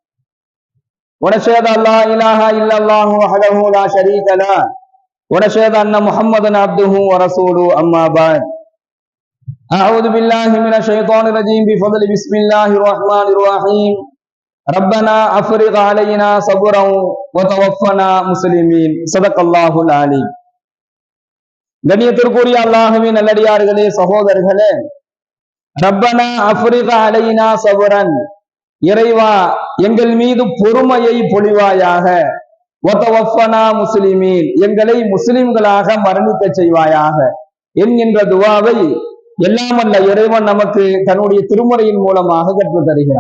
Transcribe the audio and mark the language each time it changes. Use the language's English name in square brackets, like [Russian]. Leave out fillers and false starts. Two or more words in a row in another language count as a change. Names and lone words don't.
[Arabic] ونشهد أن لا إله إلا الله وحده لا شريك له ونشهد أن محمدا عبده ورسوله. أما بعد، أعوذ بالله من الشيطان الرجيم بفضل بسم الله الرحمن الرحيم. ربنا أفرغ علينا صبرا وتوفنا مسلمين. صدق الله العليم. [Tamil] கண்ணியத்திற்குரிய அல்லாஹ்வின் நல்லடியார்களே, சகோதரர்களே, [Arabic] ربنا أفرغ علينا صبرا, [Tamil] இறைவா எங்கள் மீது பொறுமையை பொழிவாயாக, [Arabic] وتوفنا مسلمين, [Tamil] எங்களை முஸ்லிம்களாக மரணிக்க செய்வாயாக என்கின்ற துவாவை எல்லாம் அல்ல இறைவன் நமக்கு தன்னுடைய திருமுறையின் மூலமாக கற்றுத் தருகிறார்.